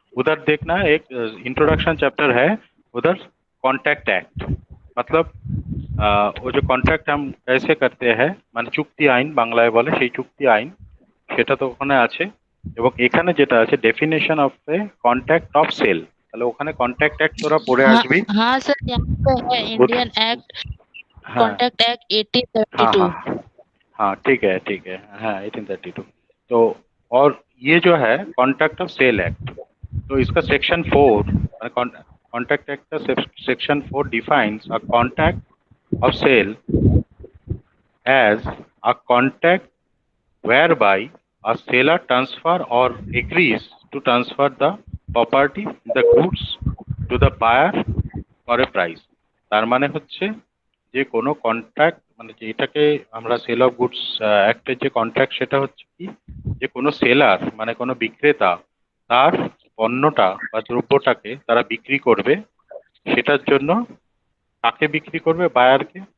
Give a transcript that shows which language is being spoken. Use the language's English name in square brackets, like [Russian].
[Hindi] उधर देखना, एक इंट्रोडक्शन चैप्टर है उधर, कॉन्ट्रैक्ट एक्ट। मतलब वो जो कॉन्ट्रैक्ट हम कैसे करते हैं, [Bangla] মানে চুক্তি আইন বাংলায় বলে, সেই চুক্তি আইন সেটা তো ওখানে আছে। এবং এখানে যেটা আছে definition of A contract of sell, তাহলে ওখানে কন্ট্রাক্ট অ্যাক্ট তোরা পড়ে [Hindi] हाँ [Bangla] আসবি। [Hindi] हाँ सर, यहाँ पे है उत- इंडियन एक्ट, हाँ कॉन्ट्रैक्ट एक्ट हाँ 1872। हाँ हाँ, ठीक है, ठीक है, हाँ 1832। तो और ये जो है कॉन्ट्रैक्ट ऑफ सेल एक्ट, तो इसका सेक्शन 4, कॉन्ट्रैक्ट एक्ट का section 4 [English] Defines a contract of sale as a contract whereby a seller transfer or agrees to transfer the property, the goods, to the buyer for a price। [Bangla] তার মানে হচ্ছে যে কোনো contract মানে যেটাকে আমরা sell of goods অ্যাক্টের যে contract সেটা হচ্ছে কি, যে কোনো সেলার মানে কোনো বিক্রেতা তার পণ্যটা বা দ্রব্যটাকে তারা বিক্রি করবে, সেটার জন্য কাকে বিক্রি করবে? বায়ারকে।